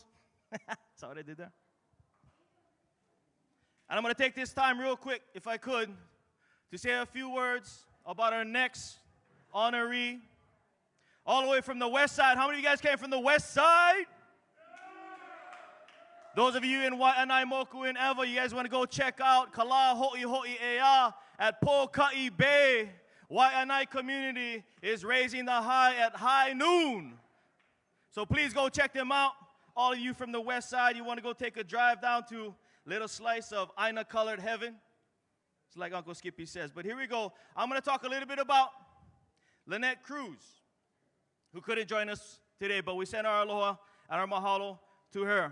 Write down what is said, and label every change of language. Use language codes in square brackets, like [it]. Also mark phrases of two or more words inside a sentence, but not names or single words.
[en] That's how they did there. And I'm going to take this time real quick, if I could, to say a few words about our next honoree. All the way from the west side. How many of you guys came from the west side? Those of you in Waianae, Moku, and Ewa, you guys want to go check out Lā Hoʻihoʻi Ea at Pokaʻi Bay. Waianae community is raising the high at high noon. So please go check them out. All of you from the west side, you want to go take a drive down to Little Slice of Aina-colored heaven. It's like Uncle Skippy says. But here we go. I'm going to talk a little bit about Lynette Cruz, who couldn't join us today, but we sent our aloha and our mahalo to her.